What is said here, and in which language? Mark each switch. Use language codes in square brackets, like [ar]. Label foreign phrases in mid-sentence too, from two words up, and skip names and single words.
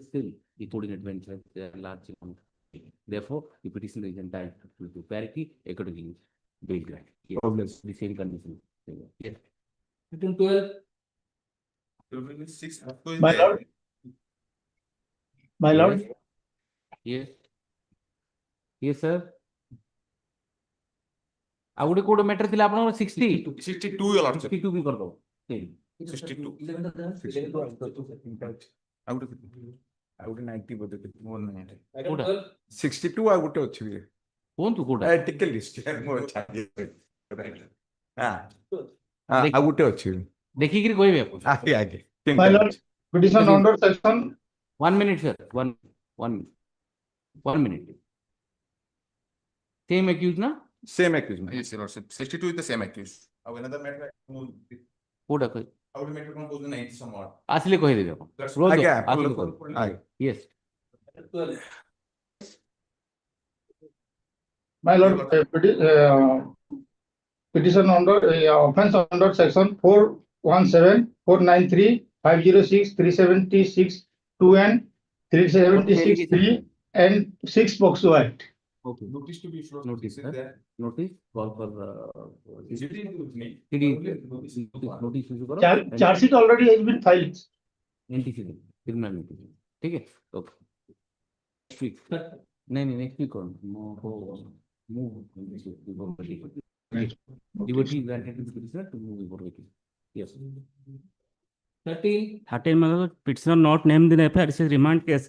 [en] Still, the coordinate bench has a large amount. Therefore, the petitioner is entitled to parity accordingly. Bail grant. Yes. The same condition. Yes. Item 12. My lord. My lord. Yes. Yes, sir. [or] ଆଉ ଗୋଟେ କୋଉଟା ମ୍ୟାଟର ଥିଲା ଆପଣଙ୍କର 60 [en] 62 your Lordship. [or] 62 ବି କରିଦବ 62. ଆଉ ଗୋଟେ 90 ବୋଧେ ମୋର ନାହିଁ। Item କୋଉଟା? 12. 62 ଆଉ ଗୋଟେ ଅଛି ବି। କୁହନ୍ତୁ କୋଉଟା ଟିକେ ଲିଷ୍ଟ ମୋର ଛାଡି ଆଉ ଗୋଟେ ଅଛି। ଦେଖିକିରି କହିବେ ଆପଣ। ଆଜ୍ଞା ଆଜ୍ଞା। [en] My lord, petition under section 1 minute, sir. One minute. Same accused na? Same accused. Yes, your Lordship. 62 is the same accused. Another matter. [or] କୋଉଟା କହି [en] I would make it one goes 90 somewhat. [or] ଆସିଲେ କହିଦେବେ ଆପଣ। [en] That's Roll [or] ଆଜ୍ଞା [en] the- [or] ଆସିଲେ କହିଦେବେ। ଆଜ୍ଞା। [en] Yes. Item 12. My lord, petition under offense under section 417, 493, 506, 376, 2N, 376, 3 and 6 POCSO Act. Okay. Notice to be issued. Notice, Is sir. there? Notice, call for, Notice. notice issue करो. Charge sheet already has been filed. NTC criminal notice. [hi] ठीक है? [en] Okay. Next week. नहीं, next week on. Move. Liberty granted to the petitioner to move before vacation. Yes. 13, मतलब petitioner not named in FIR, this is remand case.